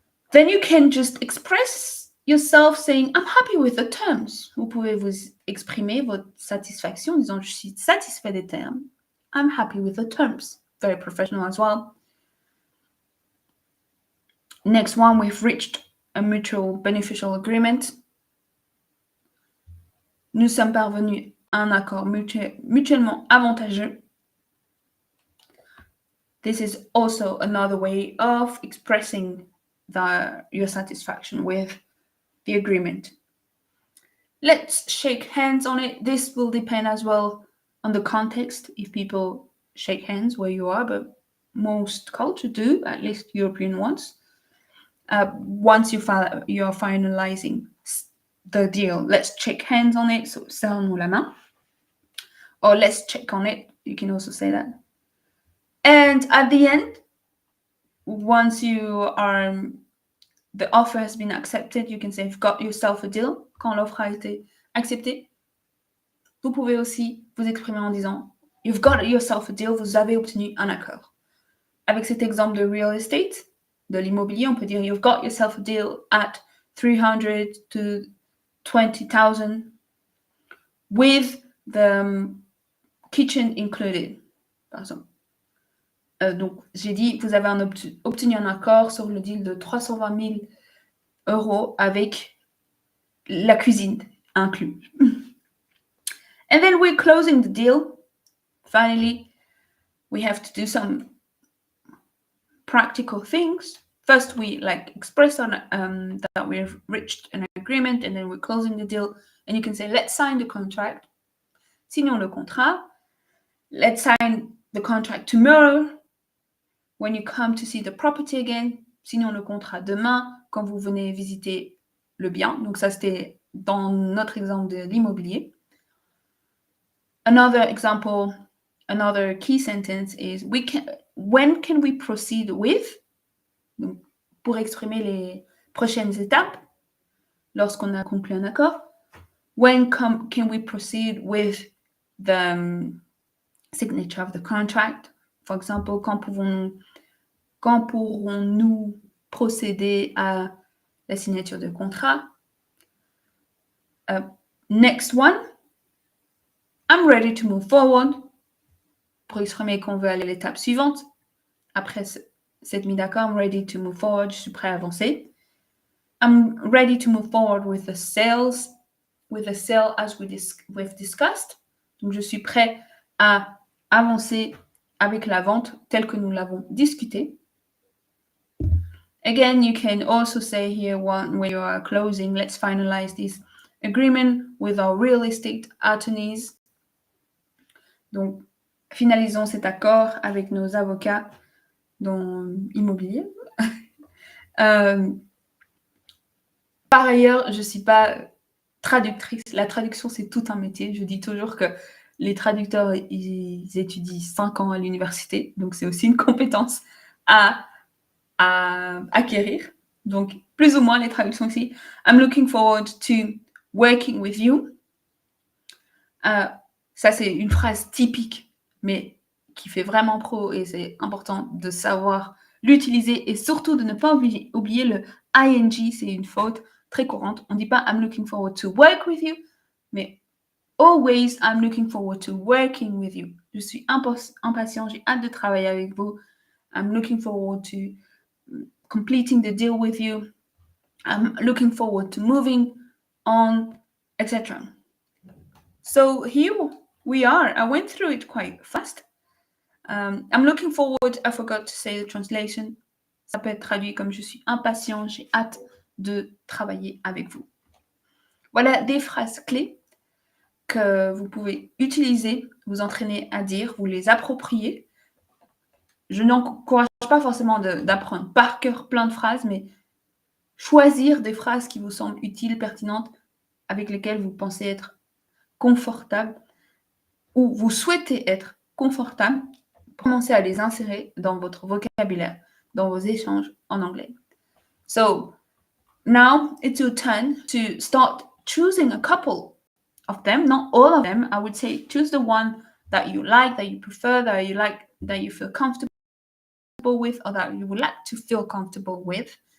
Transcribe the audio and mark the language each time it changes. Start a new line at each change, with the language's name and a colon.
English: Then you can just express yourself saying, I'm happy with the terms.
French: Vous pouvez vous exprimer votre satisfaction en disant, je suis satisfait des termes.
English: I'm happy with the terms. Very professional as well. Next one, we've reached a mutual beneficial agreement.
French: Nous sommes parvenus à un accord mutuellement avantageux.
English: This is also another way of expressing your satisfaction with the agreement. Let's shake hands on it. This will depend as well on the context, if people shake hands where you are, but most cultures do, at least European ones. Once you're finalizing the deal, let's shake hands on it. So,
French: serrons-nous la main.
English: Or let's check on it. You can also say that. And at the end, once the offer has been accepted, you can say you've got yourself a deal.
French: Quand l'offre a été acceptée, vous pouvez aussi vous exprimer en disant
English: you've got yourself a deal,
French: vous avez obtenu un accord. Avec cet exemple de real estate, de l'immobilier, on peut dire
English: you've got yourself a deal at 300 to 20,000 with the kitchen included,
French: par exemple. Donc, j'ai dit, vous avez obtenu un accord sur le deal de 320 000 euros avec la cuisine inclus.
English: And then we're closing the deal. Finally, we have to do some practical things. First, we express that we've reached an agreement, and then we're closing the deal. And you can say, let's sign the contract.
French: Signons le contrat.
English: Let's sign the contract tomorrow when you come to see the property again.
French: Signons le contrat demain quand vous venez visiter le bien. Donc ça, c'était dans notre exemple de l'immobilier.
English: Another example, another key sentence is when can we proceed with?
French: Donc, pour exprimer les prochaines étapes lorsqu'on a conclu un accord.
English: When can we proceed with the signature of the contract? For example,
French: quand pourrons-nous procéder à la signature de contrat?
English: Next one, I'm ready to move forward.
French: Pour exprimer qu'on veut aller à l'étape suivante. Après cette mise d'accord,
English: I'm ready to move forward.
French: Je suis prêt à avancer.
English: I'm ready to move forward with the sale as we've discussed.
French: Donc, je suis prêt à avancer avec la vente telle que nous l'avons discuté. Again, you can also say here when you are closing, let's finalize this agreement with our real estate attorneys. Donc, finalisons cet accord avec nos avocats dans l'immobilier. Par ailleurs, je ne suis pas traductrice. La traduction, c'est tout un métier. Je dis toujours que les traducteurs, ils étudient 5 ans à l'université. Donc, c'est aussi une compétence à acquérir. Donc, plus ou moins les traductions ici.
English: I'm looking forward to working with you.
French: Ça, c'est une phrase typique, mais qui fait vraiment pro et c'est important de savoir l'utiliser et surtout de ne pas oublier le ing, c'est une faute très courante. On ne dit pas
English: I'm looking forward to work with you,
French: mais
English: always I'm looking forward to working with you.
French: Je suis impatient, j'ai hâte de travailler avec vous.
English: I'm looking forward to completing the deal with you. I'm looking forward to moving on, etc. So here we are. I went through it quite fast. I'm looking forward, I forgot to say the translation.
French: Ça peut être traduit comme je suis impatient, j'ai hâte de travailler avec vous. Voilà des phrases clés que vous pouvez utiliser, vous entraîner à dire, vous les approprier. Je n'encourage pas forcément d'apprendre par cœur plein de phrases, mais choisir des phrases qui vous semblent utiles, pertinentes, avec lesquelles vous pensez être confortable ou vous souhaitez être confortable, commencez à les insérer dans votre vocabulaire, dans vos échanges en anglais.
English: So, now it's your turn to start choosing a couple of them, not all of them. I would say choose the one that you like, that you prefer, that you feel comfortable with, or that you would like to feel comfortable with.